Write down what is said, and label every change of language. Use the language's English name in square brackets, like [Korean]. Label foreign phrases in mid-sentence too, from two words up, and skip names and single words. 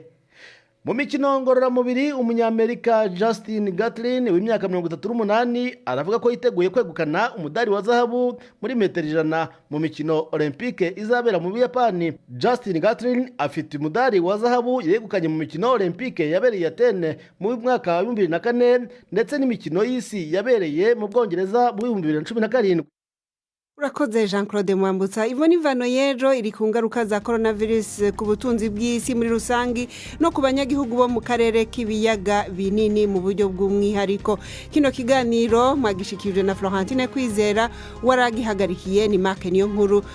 [Kinyarwanda] Mu mikino ngororamubiri, umunyamerika Justin Gatlin w'imyaka 38 aravuga ko yiteguye kwegukana umudari wa zahabu muri metero 100 mu mikino Olympique izabera mu Buyapani. Justin Gatlin afite umudari wa zahabu yegukanye mu mikino Olympique yabereye Athene mu mwaka wa 2004 ndetse n'imikino y'isi yabereye mu Bwongereza mu 2017. urakoze Jean Claude Mwambutsa. [Rundi] Ivoni Vano y'ejo iri ku ngaruka za coronavirus ku butunzi bw'isi muri rusangi no ku banyagihugu bo mu karere k'ibiyaga binini mu buryo bw'umwihariko. Kino kiganiro mwagishikirije na Florentine Kwizera, waragihagarikiye ni Mark Niyonkuru.